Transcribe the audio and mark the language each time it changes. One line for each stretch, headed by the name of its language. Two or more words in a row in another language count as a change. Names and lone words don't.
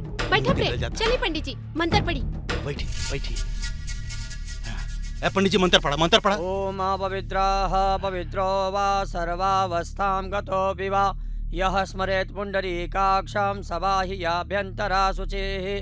Bhojpuri: बैठो प्रेम, चलिए पंडित जी मंत्र पढ़ी। बैठी बैठी। पंडित जी मंत्र पढ़ा, मंत्र पढ़ा।
Sanskrit: ओम पवित्रः पवित्रो वा सर्वावस्थां गतोऽपि वा यः स्मरेत् पुण्डरीकाक्षं सबाह्याभ्यन्तरा शुचिः।